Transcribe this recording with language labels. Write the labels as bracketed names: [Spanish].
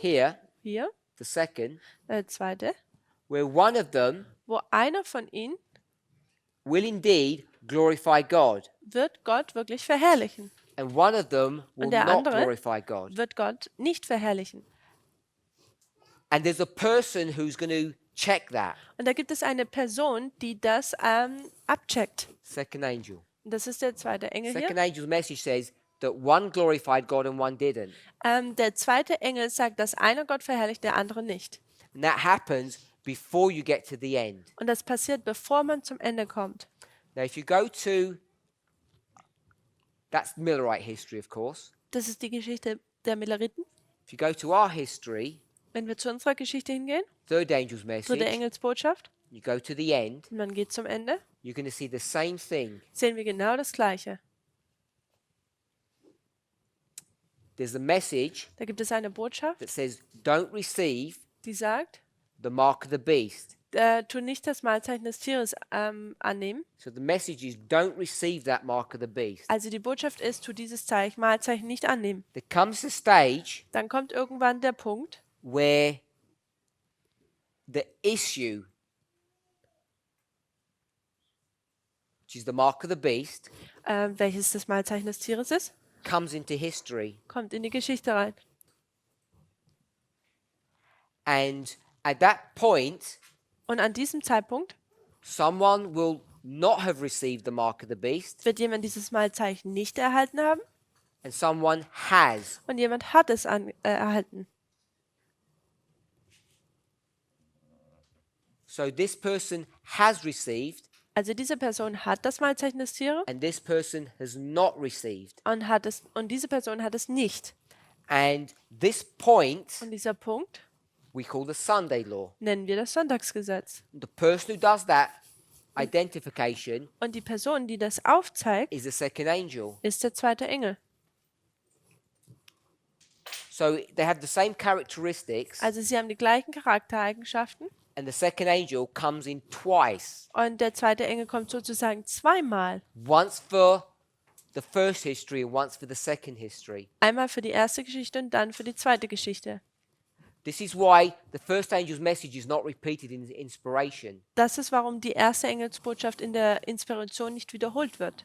[English] here, [German] hier, [English] the second, [German] zweite, [English] where one of them [German] wo einer von ihnen [English] will indeed glorify God, [German] wird Gott wirklich verherrlichen [English] and one of them will [German] und der [English] not [German] andere [English] glorify God. [German] wird Gott nicht verherrlichen. [English] And there's a person who's going to check that. [German] Und da gibt es eine Person, die das abcheckt. [English] Second angel. [German] Und das ist der zweite Engel [English] Second [German] hier. [English] angel's message says that one glorified God and one didn't. [German] Der zweite Engel sagt, dass einer Gott verherrlicht, der andere nicht. [English] And that happens before you get to the end. [German] Und das passiert, bevor man zum Ende kommt. [English] Now, if you go to, that's Millerite history, of course. [German] Das ist die Geschichte der Milleriten. [English] If you go to our history, [German] Wenn wir zu unserer Geschichte hingehen, [English] third angel's [German] dritte [English] message, [German] Engelsbotschaft, [English] you go to the end, [German] und man geht zum Ende, [English] you're going to see the same thing. [German] sehen wir genau das Gleiche. [English] There's a message [German] Da gibt es eine Botschaft, [English] that says, don't receive [German] die sagt, [English] the mark of the beast. [German] tu nicht das Mahlzeichen des Tieres annehmen. [English] So the message is, don't receive that mark of the beast. [German] Also die Botschaft ist, tu dieses Mahlzeichen nicht annehmen. [English] There comes a stage [German] Dann kommt irgendwann der Punkt, [English] where the issue, which is the mark of the beast, [German] welches das Mahlzeichen des Tieres ist, [English] comes into history. [German] kommt in die Geschichte rein. [English] And at that point, [German] Und an diesem Zeitpunkt [English] someone will not have received the mark of the beast, [German] wird jemand dieses Mahlzeichen nicht erhalten haben [English] and someone has. [German] und jemand hat es erhalten. [English] So this person has received, [German] Also diese Person hat das Mahlzeichen des Tieres [English] and this person has not received. [German] und diese Person hat es nicht. [English] And this point [German] Und dieser Punkt [English] we call the Sunday law. [German] nennen wir das Sonntagsgesetz. [English] The person who does that identification [German] Und die Person, die das aufzeigt, [English] is the second angel. [German] ist der zweite Engel. [English] So they have the same characteristics, [German] Also sie haben die gleichen Charaktereigenschaften [English] and the second angel comes in twice. [German] und der zweite Engel kommt sozusagen zweimal. [English] Once for the first history and once for the second history. [German] Einmal für die erste Geschichte und dann für die zweite Geschichte. [English] This is why the first angel's message is not repeated in inspiration. [German] Das ist, warum die erste Engelsbotschaft in der Inspiration nicht wiederholt wird.